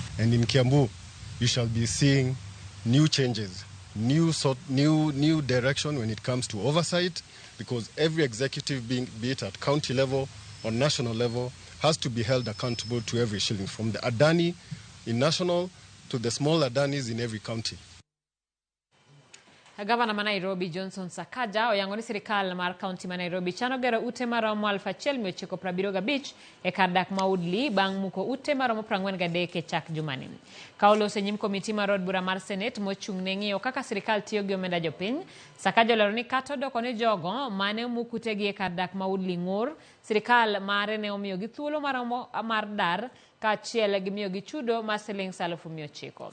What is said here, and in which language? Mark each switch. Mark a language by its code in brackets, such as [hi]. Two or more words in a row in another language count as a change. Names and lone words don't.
[en] And in Kiambu, you shall be seeing new changes, new direction when it comes to oversight, because every executive, be it at county level or national level, has to be held accountable to every shilling, from the Adani in national to the small Adanis in every county. [luo] Gavana ma Nairobi Johnson Sakaja oyango ni sirikal mar kaunti ma Nairobi chano gero ute maromo 1,975 e kar dak ma Woodley bang' muko ute maromo 43 e chak jumani. Ka olose nyim komiti mar od bura mar Senate mochung' ne ng'iyo kaka sirikal tiyo gi omenda jopiny, Sakaja olero ni kata odoko ne jogo mane mukute gi e kar dak ma Woodley ng'ur, sirikal mare ne omiyo gi thuolo maromo mar dar kaachiel gi miyo gi chudo mar siling 900,000.